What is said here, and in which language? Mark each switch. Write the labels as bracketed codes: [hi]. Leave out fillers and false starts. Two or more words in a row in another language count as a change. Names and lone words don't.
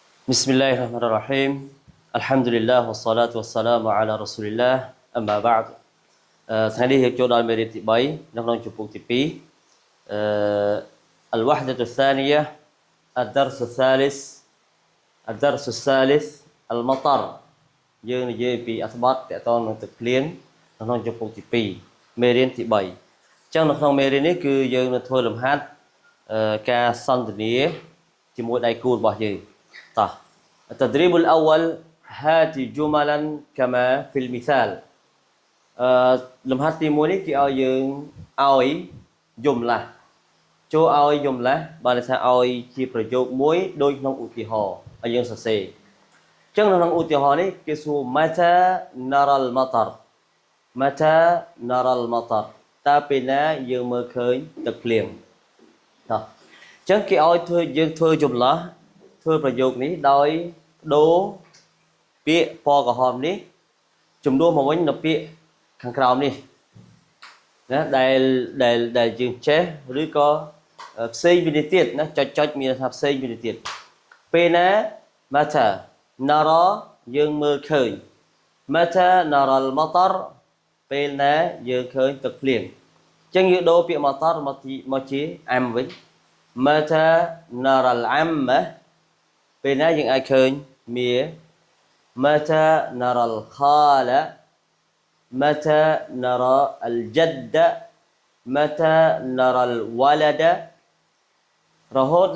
[ar] بسم الله الرحمن الرحيم الحمد لله والصلاة والسلام على رسول الله أما بعد [km] ថ្ងៃនេះយើងចូលដល់មេរៀនទី3នៅក្នុងជំពូកទី2 [ar] الوحدة الثانية الدرس الثالث الدرس الثالث المطر [km] យើងនិយាយពីអត្ថបទទាក់ទងនឹងទឹកភ្លៀងនៅក្នុងជំពូកទី2មេរៀនទី3អញ្ចឹងនៅក្នុងមេរៀននេះគឺយើងនឹងធ្វើលំហាត់ការសន្ទនាជាមួយ ដៃគូរបស់យើងតោះ [ar] التدريب الأول هات جملا كما في المثال [km] លំហាត់ទី1នេះគេឲ្យយើងឲ្យយំឡាស់ចូលឲ្យយំឡាស់បានន័យថាឲ្យជាប្រយោគមួយដូចក្នុងឧទាហរណ៍ឲ្យយើងសរសេរអញ្ចឹងក្នុងឧទាហរណ៍នេះ គេសួរ [ar] متى نرى المطر متى نرى المطر [km] តើពេលណាយើងមើលឃើញទឹកភ្លៀងតោះអញ្ចឹងគេឲ្យយើងធ្វើយំឡាស់ធ្វើប្រយោគនេះដោយដូរពាក្យ ពណ៌ក្រហមនេះជំនួសមកវិញនៅពាក្យខាងក្រោមនេះណាដែលយើងចេះឬក៏ផ្សេងវិនិទៀតណាចុចមានថាផ្សេងវិនិ ទៀតពេលណា [ar] متى نرى [km] យើងមើលឃើញ [ar] متى نرى المطر [km] ពេលណាយើងឃើញទឹកភ្លៀងអញ្ចឹងយើង ដូរពាក្យ matar មកជា am វិញ [ar] متى نرى العم [km] ពេលណាយើងអាចឃើញមា [ar] متى نرى الخالة متى نرى الجد متى نرى الولد រហូត